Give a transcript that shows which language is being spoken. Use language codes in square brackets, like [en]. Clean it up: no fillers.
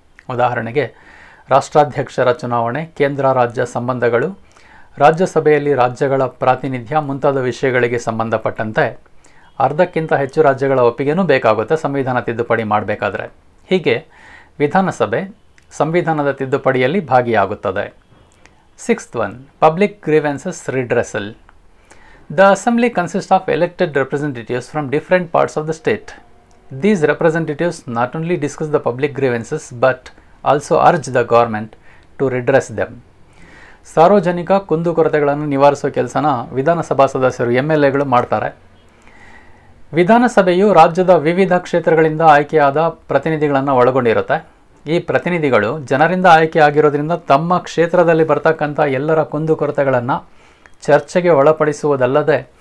[kn] ಉದಾಹರಣೆಗೆ ರಾಷ್ಟ್ರಾಧ್ಯಕ್ಷರ ಚುನಾವಣೆ, ಕೇಂದ್ರ ರಾಜ್ಯ ಸಂಬಂಧಗಳು, ರಾಜ್ಯಸಭೆಯಲ್ಲಿ ರಾಜ್ಯಗಳ ಪ್ರಾತಿನಿಧ್ಯ ಮುಂತಾದ ವಿಷಯಗಳಿಗೆ ಸಂಬಂಧಪಟ್ಟಂತೆ ಅರ್ಧಕ್ಕಿಂತ ಹೆಚ್ಚು ರಾಜ್ಯಗಳ ಒಪ್ಪಿಗೆನೂ ಬೇಕಾಗುತ್ತೆ ಸಂವಿಧಾನ ತಿದ್ದುಪಡಿ ಮಾಡಬೇಕಾದ್ರೆ. ಹೀಗೆ ವಿಧಾನಸಭೆ ಸಂವಿಧಾನದ ತಿದ್ದುಪಡಿಯಲ್ಲಿ ಭಾಗಿಯಾಗುತ್ತದೆ. [en] 6th one, Public Grievances Redressal. The Assembly consists of elected representatives from different parts of the state. These representatives not only discuss the public grievances but also urge the government to redress them. [kn] ಸಾರ್ವಜನಿಕ ಕುಂದುಕೊರತೆಗಳನ್ನು ನಿವಾರಿಸುವ ಕೆಲಸನ ವಿಧಾನಸಭಾ ಸದಸ್ಯರು MLAಗಳು ಮಾಡ್ತಾರೆ. ವಿಧಾನಸಭೆಯು ರಾಜ್ಯದ ವಿವಿಧ ಕ್ಷೇತ್ರಗಳಿಂದ ಆಯ್ಕೆಯಾದ ಪ್ರತಿನಿಧಿಗಳನ್ನು ಒಳಗೊಂಡಿರುತ್ತೆ. ಈ ಪ್ರತಿನಿಧಿಗಳು ಜನರಿಂದ ಆಯ್ಕೆಯಾಗಿರೋದ್ರಿಂದ ತಮ್ಮ ಕ್ಷೇತ್ರದಲ್ಲಿ ಬರ್ತಕ್ಕಂಥ ಎಲ್ಲರ ಕುಂದುಕೊರತೆಗಳನ್ನು ಚರ್ಚೆಗೆ ಒಳಪಡಿಸುವುದಲ್ಲದೆ